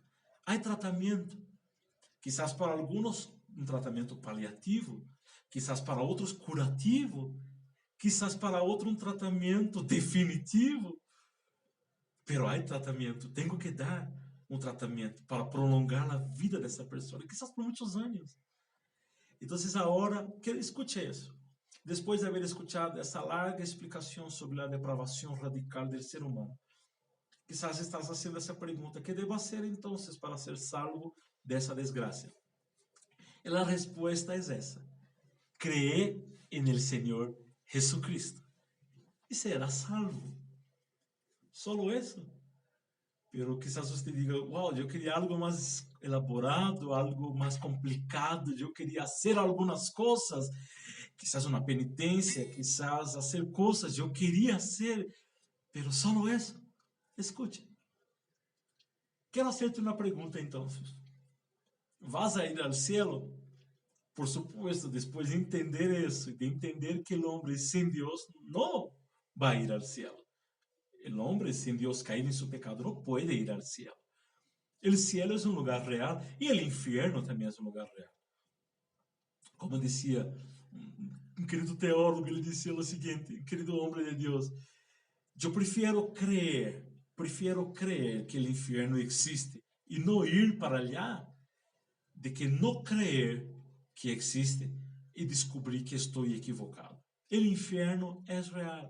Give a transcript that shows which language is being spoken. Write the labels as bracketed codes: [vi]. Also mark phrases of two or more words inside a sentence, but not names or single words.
[es] Hay tratamiento, quizás para algunos un tratamiento paliativo, quizás para otros curativo, quizás para otro un tratamiento definitivo, pero hay tratamiento, tengo que dar un tratamiento para prolongar la vida de esa persona, quizás por muchos años. Entonces ahora, que escuche eso. Después de haber escuchado [pt] essa larga explicação sobre a depravação radical do ser humano, [es] quizás estás [pt] fazendo essa pergunta: [es] ¿qué debo hacer entonces para ser salvo [pt] dessa desgraça? E a resposta é essa: [es] cree en el Señor Jesucristo [pt] e será salvo. [es] Solo eso. Pero quizás [pt] você diga: wow, eu queria algo mais elaborado, algo mais complicado, eu queria fazer algumas coisas, quizás uma penitência, quizás fazer coisas, eu queria [es] hacer, pero solo eso. [pt] Escute. Quero hacerte uma pergunta entonces. [es] ¿Vas a ir al cielo? Por supuesto, después de entender eso, de entender que el hombre sin Dios no va a ir al cielo. El hombre sin Dios caído en su pecado no puede ir al cielo. El cielo es un lugar real y el infierno también es un lugar real. Como decía un querido teólogo, [pt] ele dizia o seguinte, [es] querido hombre de Dios, yo prefiero creer que el infierno existe y no ir para allá, de que no creer que existe y descubrir que estoy equivocado. El infierno es real.